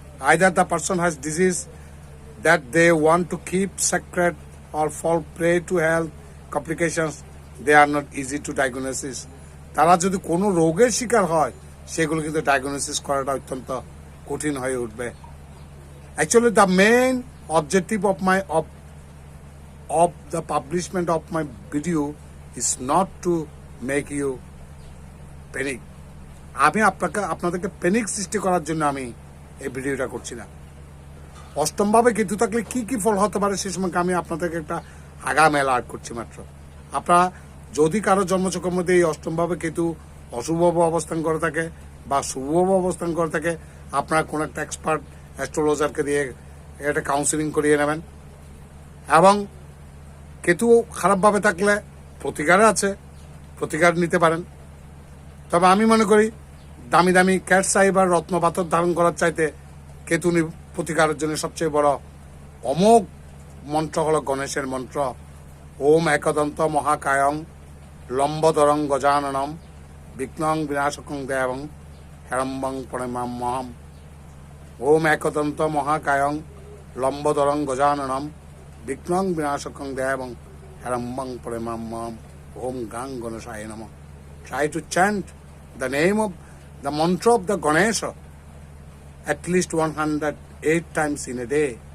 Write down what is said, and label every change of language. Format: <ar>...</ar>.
<en>Either the person has disease that they want to keep secret or fall prey to health complications, they are not easy to diagnosis.</en> <bn>তারা যদি কোনো রোগের শিকার হয়, সেগুলো কিন্তু ডায়াগনোসিস করাটা অত্যন্ত কঠিন হয়ে উঠবে।</bn> <en>Actually the main objective of the publishment of my video is not to make you panic.</en> <bn>আমি আপনাদেরকে প্যানিক সৃষ্টি করার জন্য আমি এই ভিডিওটা করছি না। অষ্টমভাবে কেতু থাকলে কি কি ফল হতে পারে সে সময় আমি আপনাদেরকে একটা আগাম অ্যালার্ট করছি মাত্র। আপনারা যদি কারো জন্মচক্রের মধ্যে এই অষ্টমভাবে কেতু অশুভভাবে অবস্থান করে থাকে বা শুভভাবে অবস্থান করে থাকে, আপনারা কোনো একটা এক্সপার্ট অ্যাস্ট্রোলজারকে দিয়ে এটা কাউন্সিলিং করিয়ে নেবেন। এবং কেতু খারাপভাবে থাকলে প্রতিকার আছে, প্রতিকার নিতে পারেন। তবে আমি মনে করি দামি দামি ক্যাট সাইব আর রত্ন পাথর ধারণ করার চাইতে কেতু প্রতিকারের জন্য সবচেয়ে বড় অমোঘ মন্ত্র হলো গণেশের মন্ত্র।</bn> <sa>ওম একদন্ত মহাকায়ং লম্বদরং গজাননম বিঘ্নং বিনাশকং দেবং হেরম্বং প্রণমাম মহম। ওম একদন্ত মহাকায়ং লম্বদরং গজাননম বিঘ্নং বিনাশকং দেবং হেরম্বং প্রণমাম মহম। ওম গাং গণেশায় নমঃ।</sa> <en>Try to chant the name of the mantra of the Ganesha at least 108 times in a day.</en>